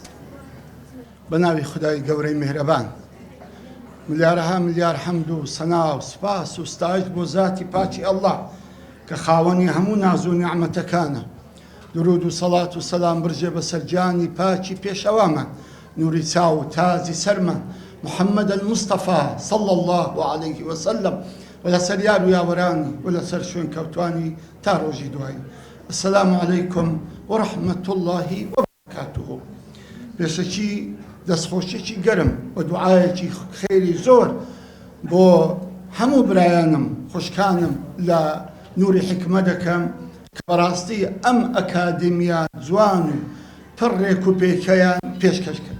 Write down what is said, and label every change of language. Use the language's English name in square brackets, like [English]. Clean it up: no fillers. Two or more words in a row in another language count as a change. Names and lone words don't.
[Central Kurdish] بە ناوی خودای گەورەی میهرەبان ملیارها ملیار حەمد و سەنا و سپاس و ستایش بۆ ذاتی پاچی ئەڵڵا کە خاوەنی هەموو ناز و نیعمەتەکانە. درود و سەڵات و سەلام برژێ بەسەر جانی پاچی پێشەوامان، نوری چاو و تازی سەرمان، محەممەد [Arabic] المستەفا صلی الله عليه وسلم، [Central Kurdish] و لەسەر یار و یاوەرانی و لەسەر شوێن کەوتوانی تا ڕۆژی دوایی. [Arabic] السلام علیکم ورحمة الله وبركاته. [Central Kurdish] پێشەکی دەستخۆشیێکی گەرم و دوعایەکی خێری زۆر بۆ هەموو برایانم خوشکانم لە نوری حکمە دەکەم کە بەڕاستی ئەم ئەکادیمیا جوان و پڕ ڕێک و پێکەیان پێشکەش کرد.